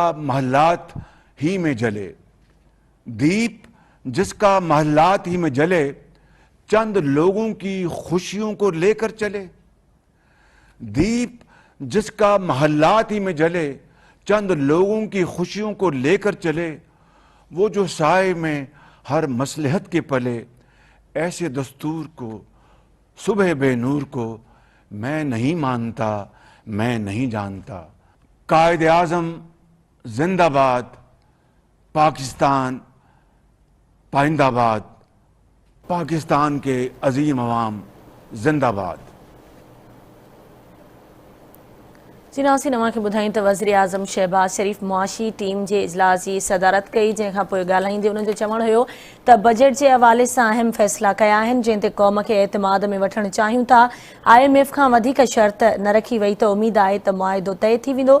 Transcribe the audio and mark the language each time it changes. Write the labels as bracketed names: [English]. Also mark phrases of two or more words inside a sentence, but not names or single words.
[Urdu] محلات ہی میں جلے، دیپ جس کا محلات ہی میں جلے، چند لوگوں کی خوشیوں کو لے کر چلے، دیپ جس کا محلات ہی میں جلے، چند لوگوں کی خوشیوں کو لے کر چلے، وہ جو سائے میں ہر مصلحت کے پلے، ایسے دستور کو صبح بے نور کو میں نہیں مانتا، میں نہیں جانتا۔ قائد اعظم زندہ باد، پاکستان پائندہ باد، پاکستان کے عظیم عوام زندہ باد۔ [Sindhi] नासी नवां खे ॿुधाईं त वज़ीर आज़म शहबाज़ शरीफ़ मुआशी टीम जे इजलास जी सदारत कई, जंहिंखां पोइ ॻाल्हाईंदे उन्हनि जो चवणु हुयो त बजट जे हवाले सां अहम फ़ैसिला कया आहिनि, जंहिं ते क़ौम खे एतमाद में वठणु चाहियूं था। IMF खां वधीक शर्त न रखी वई त उमेद आहे त मुआहिदो तइ थी वेंदो।